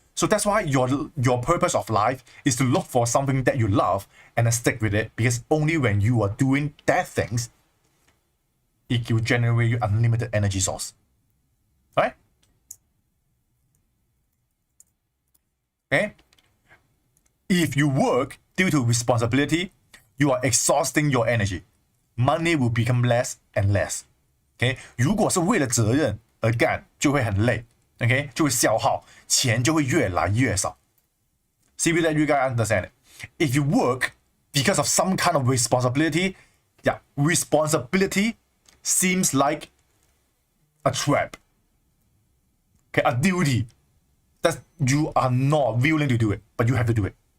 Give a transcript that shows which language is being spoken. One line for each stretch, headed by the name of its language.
English: So that's why your purpose of life is to look for something that you love and then stick with it, because only when you are doing that things, it will generate you unlimited energy source. Right? Okay? If you work due to responsibility, you are exhausting your energy. Money will become less and less. Okay?
Chinese: 如果是为了责任而干，就会很累。
English: Okay?
Chinese: 就会消耗，钱就会越来越少。
English: See that you guys understand it? If you work because of some kind of responsibility, yeah, responsibility seems like a trap. Okay, a duty that you are not willing to do it, but you have to do it.